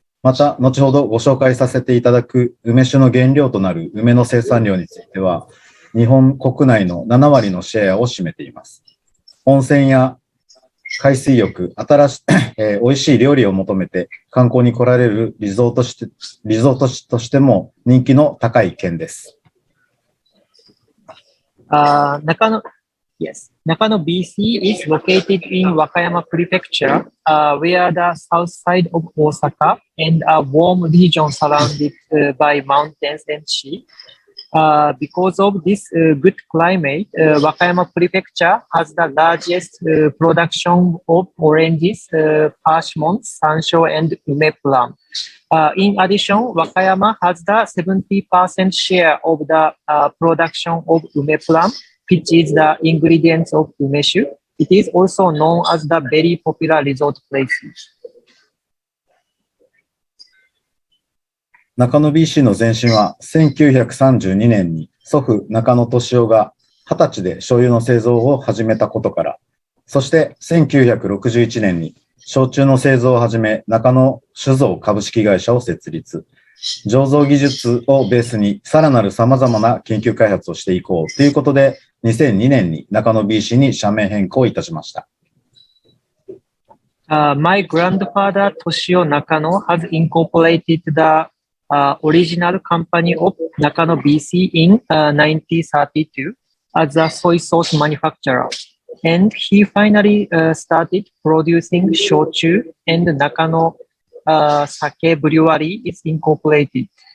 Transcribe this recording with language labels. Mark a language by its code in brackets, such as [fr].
[ja] また、後ほどご紹介させていただく梅酒の原料となる梅の生産量については、日本国内の7割のシェアを占めています。温泉や海水浴、美味しい料理を求めて観光に来られるリゾート地としても人気の高い県です。 [en] Nakano, yes, Nakano BC is located in Wakayama Prefecture, where the south side of Osaka and a warm region surrounded by mountains and sea. Because of this good climate, Wakayama Prefecture has the largest production of oranges, persimmons, sansho, and ume plum. In addition, Wakayama has the 70% share of the production of ume plum, which is the ingredients of Umeshu. It is also known as the very popular resort place. [ja] 中野 BC の前身は1932年に祖父中野俊夫が20歳で醤油の製造を始めたことから、そして1961年に焼酎の製造を始め中野酒造株式会社を設立。醸造技術をベースにさらなる様々な研究開発をしていこうということで、2002年に中野 BC に社名変更いたしました。 [en] My grandfather Toshio Nakano has incorporated the original company of Nakano BC in 1932 as a soy sauce manufacturer. And he finally started producing shochu, and Nakano Sake Brewery is incorporated.